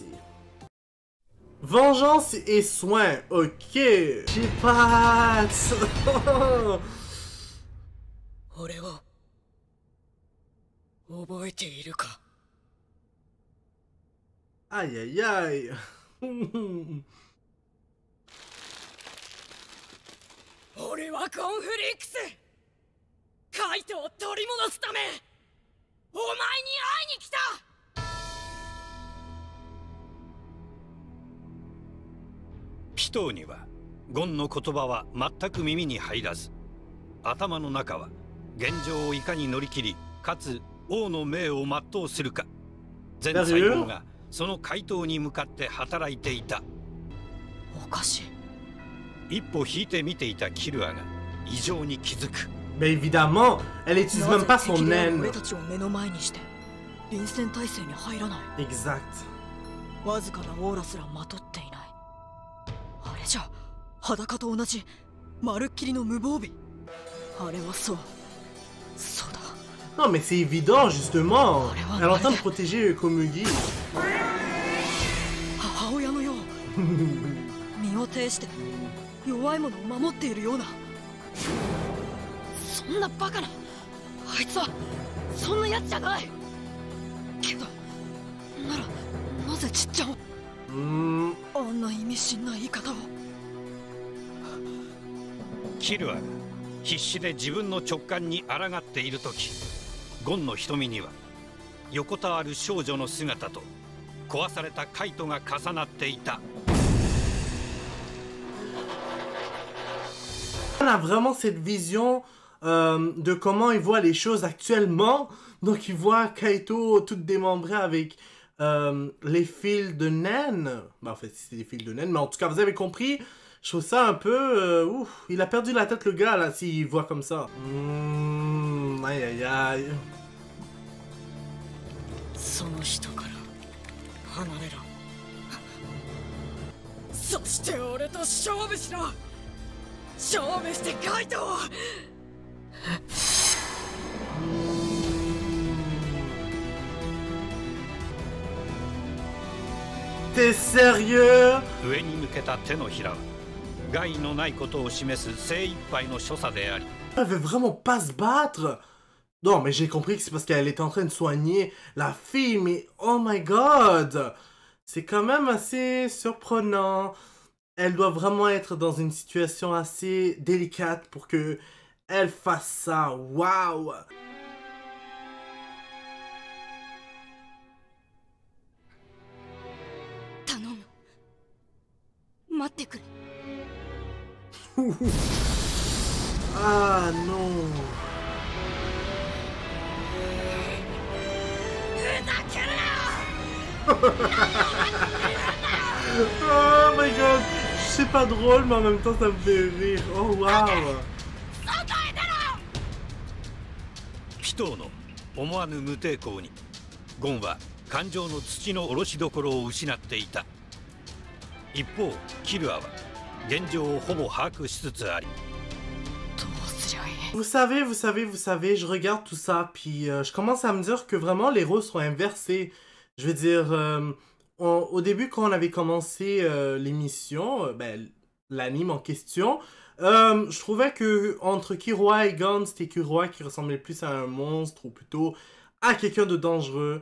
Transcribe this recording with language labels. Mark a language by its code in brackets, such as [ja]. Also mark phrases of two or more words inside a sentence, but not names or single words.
[fr] Vengeance et soin. Ok. J'ai pas hâte. Aïe aïe aïe. [ja] 俺はコンフリックスカイトを取り戻すためお前に会いに来たピトーにはゴンの言葉は全く耳に入らず、頭の中は現状をいかに乗り切りかつ王の命を全うするか、全細胞がその回答に向かって働いていた。おかしい。一歩引いて見ていたキルアが異常に気づく。 [fr] Mais évidemment, elle utilise même pas son naine. [ja] 俺たちを目の前にして臨戦態勢に入らない。 [fr] Exact. [ja] わずかなオーラすらまとっていない。あれじゃ裸と同じまるっきりの無防備。あれはそうだ。 [fr] Non mais c'est évident justement. Elle est en train de protéger Komugi. [ja] 母親のよう。身を挺して弱い者を守っているような。そんなバカな。あいつはそんなやつじゃない。けどならなぜちっちゃんをあんな意味深な言い方を。キルアが必死で自分の直感に抗っている時、ゴンの瞳には横たわる少女の姿と壊されたカイトが重なっていた。 [fr] On a vraiment cette vision de comment il voit les choses actuellement. Donc il voit Kaito tout démembré avec les fils de naine. Ben, en fait, c'est des fils de naine, mais en tout cas, vous avez compris. Je trouve ça un peu... ouf, il a perdu la tête le gars là, s'il voit comme ça. Aïe aïe aïe. [ja] その人から離れろ。そして俺と勝負しろ。勝負してカイトを。 [fr] T'es sérieux? [ja] 上に向けた手のひらは害のないことを示す精一杯の所作であり。 [fr] Elle veut vraiment pas se battre. Non, mais j'ai compris que c'est parce qu'elle est en train de soigner la fille, mais [en] oh my god! [fr] C'est quand même assez surprenant. Elle doit vraiment être dans une situation assez délicate pour que elle fasse ça. Waouh! Ah non! [en] Oh my god! [fr] C'est pas drôle, mais en même temps ça me fait rire. Oh wow! [ja] ピトーの思わぬ無抵抗にゴンは感情の土の下ろしどころを失っていた。一方キルアは現状をほぼ把握しつつあり。 [fr] Vous savez, je regarde tout ça, puis je commence à me dire que vraiment les rôles sont inversés. Je veux dire, au début quand on avait commencé l'émission, ben, l'anime en question, Je trouvais que entre Killua et Gon, c'était Killua qui ressemblait plus à un monstre ou plutôt à quelqu'un de dangereux.